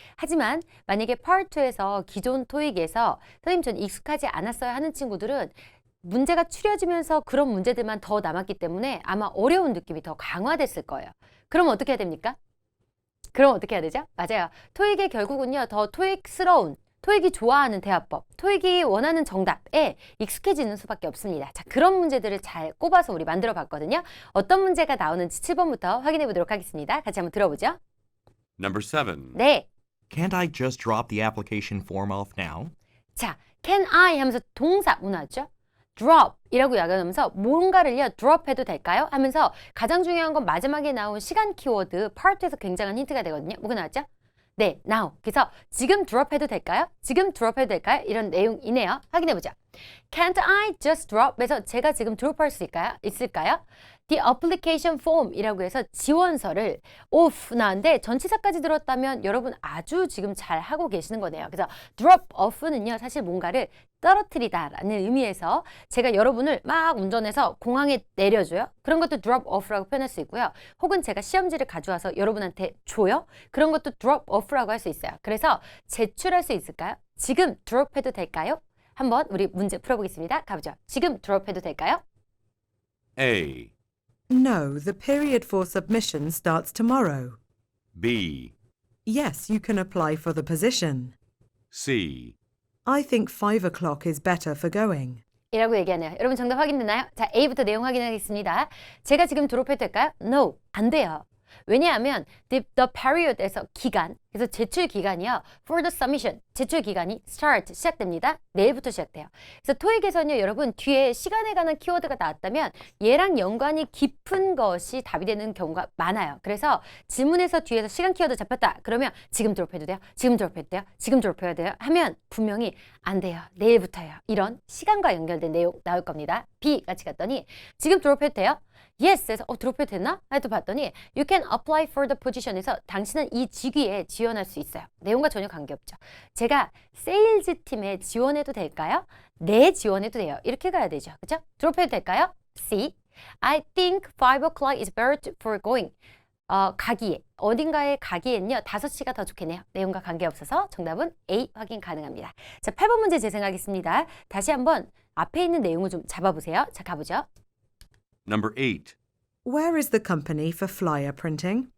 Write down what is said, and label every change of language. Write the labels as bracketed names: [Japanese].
[Korean] 하지만 만약에 Part 2에서 기존 토익에서 선생님 전 익숙하지 않았어요 하는 친구들은 문제가 추려지면서 그런 문제들만 더 남았기 때문에 아마 어려운 느낌이 더 강화됐을 거예요. 그럼 어떻게 해야 됩니까? 그럼 어떻게 해야 되죠? 맞아요. 토익의 결국은요. 더 토익스러운, 토익이 좋아하는 대화법, 토익이 원하는 정답에 익숙해지는 수밖에 없습니다. 자, 그런 문제들을 잘 꼽아서 우리 만들어 봤거든요. 어떤 문제가 나오는지 7번부터 확인해 보도록 하겠습니다. 같이 한번 들어보죠. [English] Number 7. [Korean] 네. [English] Can't I just drop the application form off now? [Korean] 자, [English] can I [Korean] 하면서 동사 뭐 나왔죠? drop 이라고 이야기하면서 뭔가를요 drop 해도 될까요? 하면서 가장 중요한 건 마지막에 나온 시간 키워드 part에서 굉장한 힌트가 되거든요. 뭐가 나왔죠? 네, now. 그래서 지금 drop 해도 될까요? 지금 drop 해도 될까요? 이런 내용이네요. 확인해보자. [English] Can't I just drop? [Korean] 에서 제가 지금 drop 할 수 있을까요? [English] The application form [Korean] 이라고 해서 지원서를 off 나왔는데 전치사까지 들었다면 여러분 아주 지금 잘 하고 계시는 거네요. 그래서 drop off는요 사실 뭔가를 떨어뜨리다 라는 의미에서 제가 여러분을 막 운전해서 공항에 내려줘요. 그런 것도 drop off라고 표현할 수 있고요. 혹은 제가 시험지를 가져와서 여러분한테 줘요. 그런 것도 drop off라고 할 수 있어요. 그래서 제출할 수 있을까요? 지금 drop 해도 될까요? 한번 우리 문제 풀어보겠습니다. 가보죠. 지금 drop 해도 될까요? [English] A. No, the period for submission starts tomorrow. B. Yes, you can apply for the position. C. I think 5 o'clock is better for going. [Korean] 이라고 얘기하네요. 여러분 정답 확인되나요? 자, A부터 내용 확인하겠습니다. 제가 지금 졸업해도 될까요? No, 안 돼요. 왜냐하면 [English] the period [Korean] 에서 기간, 그래서 제출 기간이요. [English] For the submission, [Korean] 제출 기간이 [English] start, [Korean] 시작됩니다. 내일부터 시작돼요. 그래서 토익에서는요, 여러분 뒤에 시간에 관한 키워드가 나왔다면 얘랑 연관이 깊은 것이 답이 되는 경우가 많아요. 그래서 지문에서 뒤에서 시간 키워드 잡혔다. 그러면 지금 졸업해도 돼요? 지금 졸업해도 돼요? 지금 졸업해야 돼요? 하면 분명히 안 돼요. 내일부터요. 이런 시간과 연결된 내용 나올 겁니다. B 같이 갔더니 지금 졸업해도 돼요? Yes 해서 졸업해도 됐나? 해도 봤더니 [English] You can apply for the position [Korean] 에서 당신은 이 직위에 지원할 수 있어요. 내용과 전혀 관계없죠. 제가 세일즈 팀에 지원해도 될까요? 네, 지원해도 돼요. 이렇게 가야 되죠. 그죠? 졸업해도 될까요? C. [English] I think 5 o'clock is better for going. [Korean] 가기에, 어딘가에 가기엔요 5시가 더 좋겠네요. 내용과 관계없어서 정답은 A 확인 가능합니다. 자, 8번 문제 재생하겠습니다. 다시 한번 앞에 있는 내용을 좀 잡아보세요. 자, 가보죠. [English] Number 8. Where is the company for flyer printing?